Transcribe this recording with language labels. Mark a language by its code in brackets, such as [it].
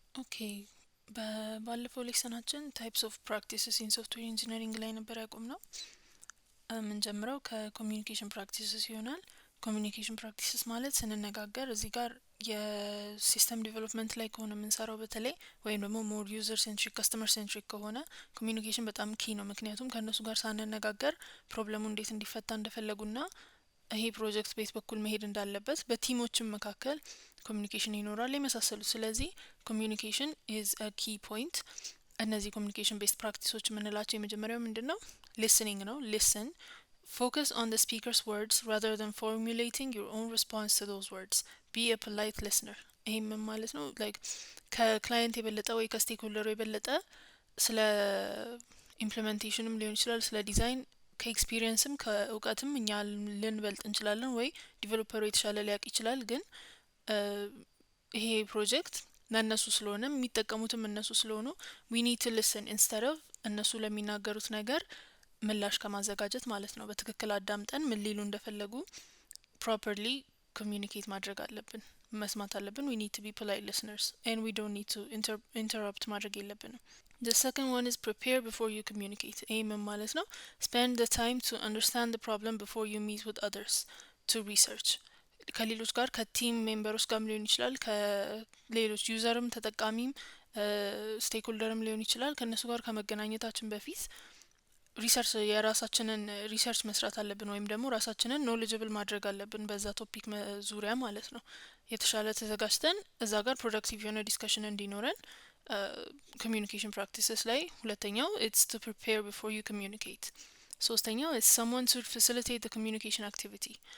[am] ኦኬ ባለፈው ሌክሰናችን ታይፕስ ኦፍ ፕራክቲስስ ኢን ሶፍትዌር ኢንጂነሪንግ ላይ ነበር ያቆምነው። የምንጀምረው ከኮሚዩኒኬሽን ፕራክቲስስ ይሆናል። ኮሚዩኒኬሽን ፕራክቲስስ ማለት ስንነጋገር እዚህ ጋር የሲስተም ዲቨሎፕመንት ላይ ከሆነ የምንሰራው በተለይ ወይም ደግሞ ሞር ዩዘር ሴንትሪክ ከስተመር ሴንትሪክ ከሆነ ኮሚዩኒኬሽን በጣም ኪ ነው። ምክንያቱም ከእነሱ ጋር ሳንነጋገር ፕሮብለሙ እንዴት እንዲፈታ እንደፈለጉና ይሄ ፕሮጀክት ቤት በኩል መሄድ እንዳለበት በቲሞችም መካከል ኮሚዩኒኬሽን ይኖራል የመሳሰሉት። ስለዚህ [en] ኮሚዩኒኬሽን ኢዝ አ ኪ ፖይንት። [am] እነዚህ ኮሚዩኒኬሽን ቤስት ፕራክቲሶች የምንላቸው የመጀመሪያው ምንድነው? ሊስኒንግ ነው። [en] ሊስን focus on the speaker's words rather than formulating your own response to those words. Be a polite listener. [am] ይሄም ምን ማለት ነው? ላይክ ከክላይንት የበለጠ ወይ ከስቴክሆልደሩ የበለጠ ስለ ኢምፕሊሜንቴሽንም ሊሆን ይችላል፣ ስለ ዲዛይን ከኤክስፒሪየንስም ከእውቀትም እኛ ልንበልጥ እንችላለን፣ ወይ ዲቨሎፐሩ የተሻለ ሊያውቅ ይችላል። ግን ይሄ ፕሮጀክት ለእነሱ ስለሆነ የሚጠቀሙትም እነሱ ስለሆኑ [en] we need to listen instead of [am] እነሱ ለሚናገሩት ነገር ምላሽ ከማዘጋጀት ማለት ነው። በትክክል አዳምጠን ምን ሊሉ እንደፈለጉ ፕሮፐርሊ ኮሚዩኒኬት ማድረግ አለብን፣ መስማት አለብን። [en] we need to be polite listeners and we don't need to interrupt [am] ማድረግ የለብንም። [en] The second one is prepare before you communicate. [am] ይህም ማለት ነው [en] spend the time to understand the problem before you meet with others to research. [am] ከሌሎች ጋር ከቲም ሜምበሮች ጋርም ሊሆን ይችላል፣ ከሌሎች ዩዘርም ተጠቃሚም ስቴክሆልደርም ሊሆን ይችላል። ከእነሱ ጋር ከመገናኘታችን በፊት ሪሰርች የራሳችንን ሪሰርች መስራት አለብን፣ ወይም ደግሞ ራሳችንን ኖሌጅብል ማድረግ አለብን በዛ ቶፒክ ዙሪያ ማለት ነው። የተሻለ ተዘጋጅተን እዛ ጋር ፕሮዳክቲቭ የሆነ ዲስከሽን እንዲኖረን ኮሚዩኒኬሽን ፕራክቲስስ ላይ ሁለተኛው [en] ኢትስ ቱ ፕሪፔር ቢፎር ዩ ኮሚዩኒኬት። [am] ሶስተኛው ኢትስ [en] someone to facilitate the communication activity.